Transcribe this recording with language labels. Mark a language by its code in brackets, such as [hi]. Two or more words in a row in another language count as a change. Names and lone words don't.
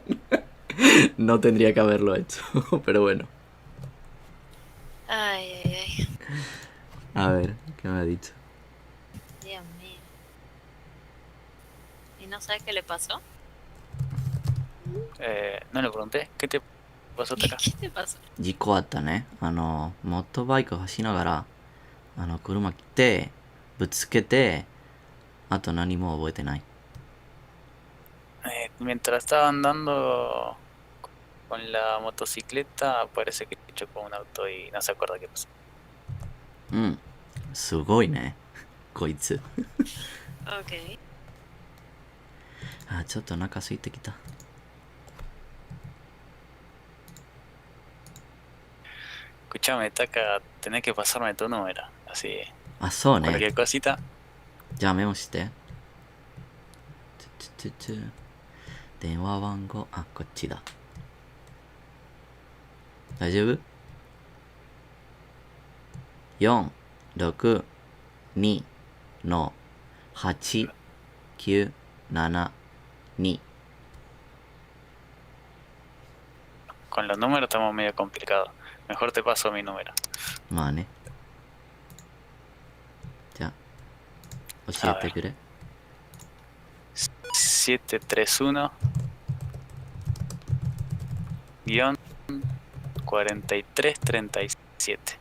[es] No tendría que haberlo hecho, pero bueno. Ay, ay, ay. A ver, ¿qué me ha dicho? Dios mío. ¿Y no sabes qué le pasó? No le pregunté. ¿Qué te pasó hasta acá? ¿Qué te pasó? [ja] 事故あったね。モットバイク走りながら、車来て、ぶつけて、あと何も覚えてない。 [es] Mientras estaba andando con la motocicleta, parece que chocó un auto y no se acuerda qué pasó. [ja] うん。すごいね。こいつ。 [es] Ok. [ja] あ、ちょっとお腹空いてきた。 [es] Escuchame, Taka, tenés que pasarme tu número. Así, [ja] あ、そうね。 [es] cualquier cosita. [ja] じゃあメモして。電話番号、あ、こっちだ。大丈夫？ 4、6、2の8、9、7、2。 [es] Con los números estamos medio complicados. Mejor te paso mi número. [ja] まあね。じゃあ、教えてくれ。 [es] 731 4337.